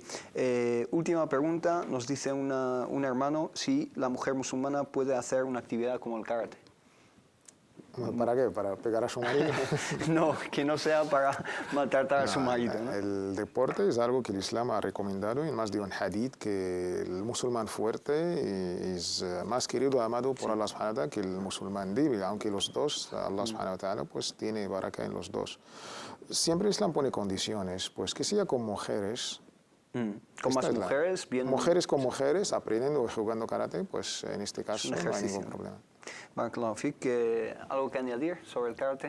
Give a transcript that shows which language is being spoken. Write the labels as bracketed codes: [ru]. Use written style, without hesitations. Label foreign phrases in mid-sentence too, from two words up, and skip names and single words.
[es] Última pregunta, nos dice un hermano si la mujer musulmana puede hacer una actividad como el karate. ¿Para qué? ¿Para pegar a su marido? No, que no sea para maltratar a su marido, ¿no? El deporte es algo que el Islam ha recomendado en más de un hadith, que el musulmán fuerte es más querido, amado por [ar] الله سبحانه وتعالى [es] que el musulmán débil, aunque los dos, [ar] الله سبحانه وتعالى, [es] pues tiene baraka en los dos. Siempre el Islam pone condiciones, pues que sea con mujeres. Con más mujeres, bien... Mujeres con mujeres, aprendiendo o jugando karate, pues en este caso no hay ningún problema. [ar] بارك الله فيك, [es] ¿algo que añadir sobre el karate?